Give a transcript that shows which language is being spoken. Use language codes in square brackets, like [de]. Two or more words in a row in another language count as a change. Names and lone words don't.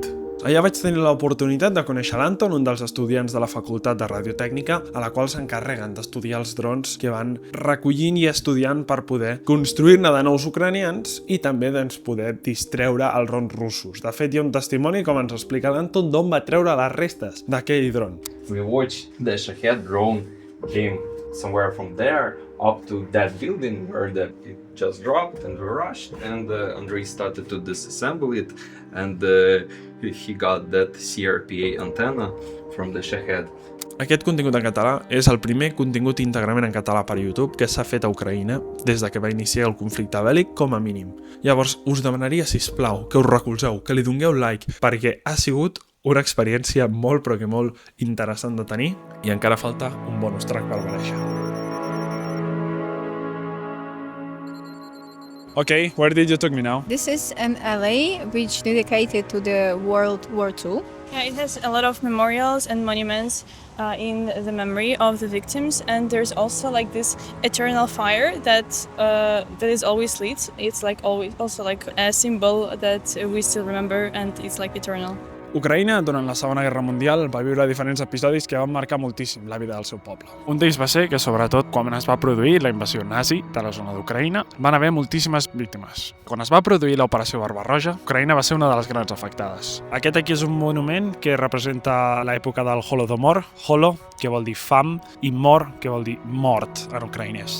[ca] Allà vaig tenir l'oportunitat de conèixer l'Anton, un dels estudiants de la Facultat de Radiotècnica, a la qual s'encarreguen d'estudiar els drons que van recollint i estudiant per poder construir-ne de nous ucranians i també poder distreure els drons russos. De fet, hi ha un testimoni, com ens explica l'Anton, d'on va treure les restes d'aquell dron. [en] We watched the Shahed drone came somewhere from there up to that building where it just dropped, and we rushed, and Andrei started to disassemble it, and he got that CRPA antenna from the Shahed. [ca] Aquest contingut en català és el primer contingut íntegrament en català per YouTube que s'ha fet a Ucraïna des de que va iniciar el conflicte bèl·lic, com a mínim. Llavors, us demanaria, sisplau, que us recolzeu, que li [en] dongueu like, [ca] perquè ha sigut una experiència molt, però que molt interessant de tenir, i encara falta un bonus track per aparèixer. [en] Okay, where did you take me now? This is an alley which dedicated to the World War II. Yeah, it has a lot of memorials and monuments in the memory of the victims, and there's also like this eternal fire that is always lit. It's like always also like a symbol that we still remember, and it's like eternal. [ca] Ucraïna, durant la Segona Guerra Mundial, va viure diferents episodis que van marcar moltíssim la vida del seu poble. Un d'ells va ser que, sobretot, quan es va produir la invasió nazi de la zona d'Ucraïna, van haver moltíssimes víctimes. Quan es va produir l'Operació Barbarroja, Ucraïna va ser una de les grans afectades. Aquest aquí és un monument que representa l'època del Holodomor, holo, que vol dir fam, i mor, que vol dir mort en ucraïnès.